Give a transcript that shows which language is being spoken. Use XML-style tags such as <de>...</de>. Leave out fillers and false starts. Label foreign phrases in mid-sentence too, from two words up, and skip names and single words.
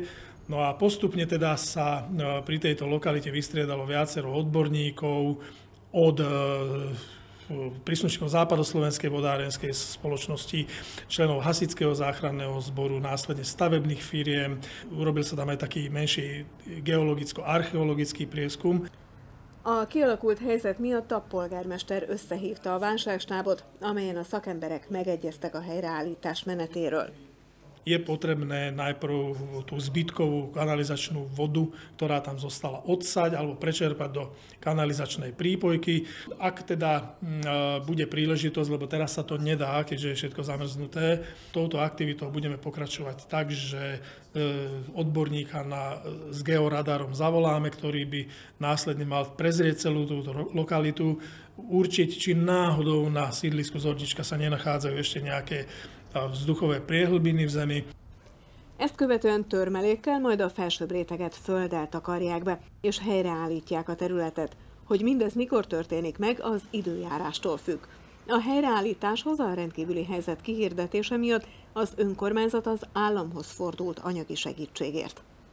<sk>No a postupne teda sa pri tejto lokalite vystriedalo viacero odborníkov od príslušníkov Západoslovenskej vodárenskej spoločnosti, členov Hasičského záchranného zboru, následne stavebných firiem. Urobil sa tam aj taký menší geologicko-archeologický prieskum.</sk> <hu>A kialakult helyzet miatt a polgármester összehívta a válságstábot, amelyen a szakemberek megegyeztek a helyreállítás menetéről.</hu> <sk>Je potrebné najprv tú zbytkovú kanalizačnú vodu, ktorá tam zostala, odsať alebo prečerpať do kanalizačnej prípojky. Ak teda bude príležitosť, lebo teraz sa to nedá, keďže je všetko zamrznuté, touto aktivitou budeme pokračovať tak, že odborníka s georadarom zavoláme, ktorý by následne mal prezrieť celú túto lokalitu, určiť, či náhodou na sídlisku Zornička sa nenachádzajú ešte nejaké vzduchové priehlbiny v zemi.</sk> <hu>Ezt követően törmelékkel, majd a felsőbb réteget földdel takarják be, és helyreállítják a területet. Hogy mindez mikor történik meg, az időjárástól függ. A helyreállításhoz a rendkívüli helyzet kihirdetése miatt az önkormányzat az államhoz fordult anyagi segítségért.</hu>